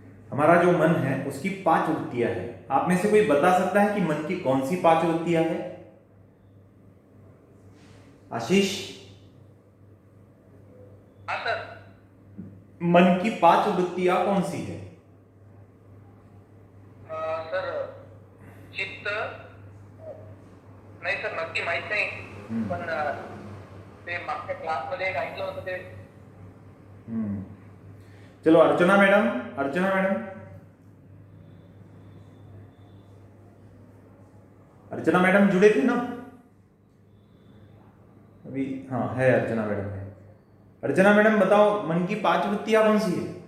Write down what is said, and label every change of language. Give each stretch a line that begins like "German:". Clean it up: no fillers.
Hindi: हमारा जो मन है उसकी 5 वृत्तियां है। आप में से कोई बता सकता है कि मन की कौन सी 5 वृत्तियां है? आशीष, हाँ सर। मन की 5 वृत्तियां कौन सी है?
Marathi: सर चित्त, नाही सर नक्की माहित नाही, पण ते मागच्या क्लासमध्ये एक ऐकलं होतं ते.
Hindi: चलो अर्चना मैडम, अर्चना मैडम जुड़े थे ना अभी? हाँ है, अर्चना मैडम है। अर्चना मैडम बताओ, मन की 5 वृत्तियां कौन सी है?